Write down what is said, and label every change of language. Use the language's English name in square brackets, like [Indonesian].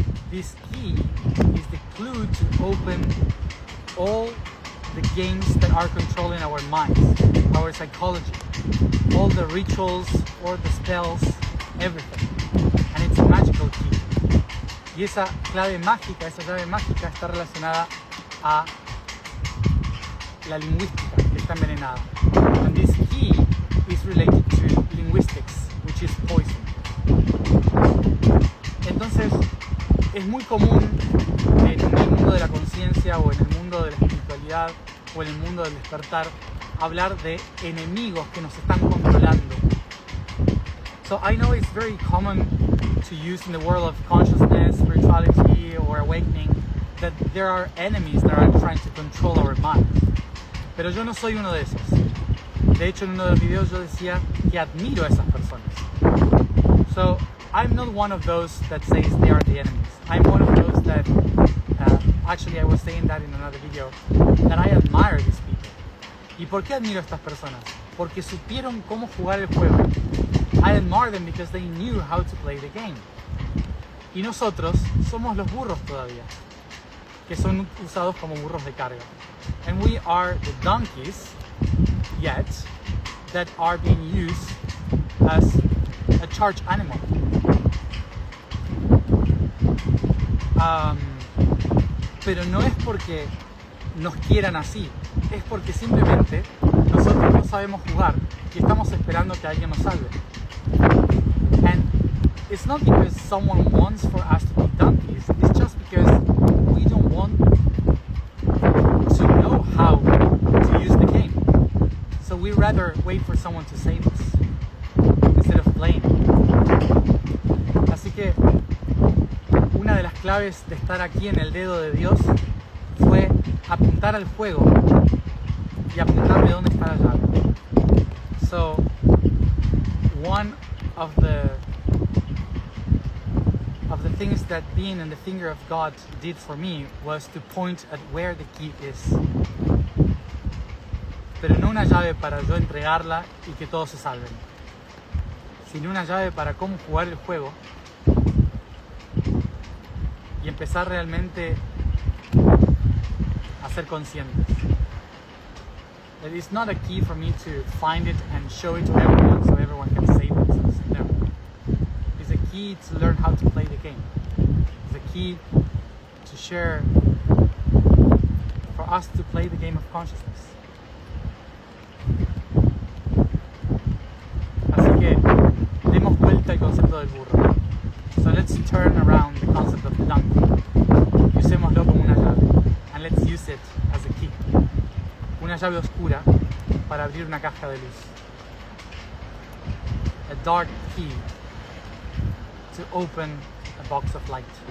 [English] this key is the clue to open all the games that are controlling our minds, our psychology, all the rituals or the spells, everything. And it's a magical key. [Spanish] Y esa llave mágica está relacionada a la lingüística que está envenenada. [English] And this key is related to linguistics, which is poison. [Spanish] Entonces, es muy común en el mundo de la conciencia o en el mundo de la espiritualidad o en el mundo del despertar hablar de enemigos que nos están controlando. [English] So I know it's very common to use in the world of consciousness, spirituality or awakening that there are enemies that are trying to control our minds. [Spanish] Pero yo no soy uno de esos. De hecho, en uno de los videos yo decía que admiro a esas personas. [English] So I'm not one of those that says they are the enemies. I'm one of those that, actually I was saying that in another video, that I admire these people. [Spanish] ¿Y por qué admiro a estas personas? Porque supieron cómo jugar el juego. [English] I admire them because they knew how to play the game. [Spanish] Y nosotros somos los burros todavía, que son usados como burros de carga. [English] And we are the donkeys, yet, that are being used as a charge animal. [Spanish] Pero no es porque nos quieran así, es porque simplemente nosotros no sabemos jugar y estamos esperando que alguien nos salve. [English] And it's not because someone wants for us to be donkeys, it's just because we don't want to know how to use the game. So we rather wait for someone to save us instead of playing. [Spanish] Así que una de las claves de estar aquí en el dedo de Dios fue apuntar al juego y apuntarle dónde está la llave. [English] So, one of the things that being in the finger of God did for me was to point at where the key is. [Spanish] Pero no una llave para yo entregarla y que todos se salven, sino una llave para cómo jugar el juego y empezar realmente a ser conscientes. [English] It is not a key for me to find it and show it to everyone so everyone can save themselves. No. It's a key to learn how to play the game. It's a key to share, for us to play the game of consciousness. [Spanish] Así que demos vuelta al concepto del burro. [English] So let's turn around the concept of the donkey. [Spanish] Usémoslo como una llave. [English] And let's use it as a key. [Spanish] Una llave oscura para abrir una caja de luz. [English] A dark key to open a box of light.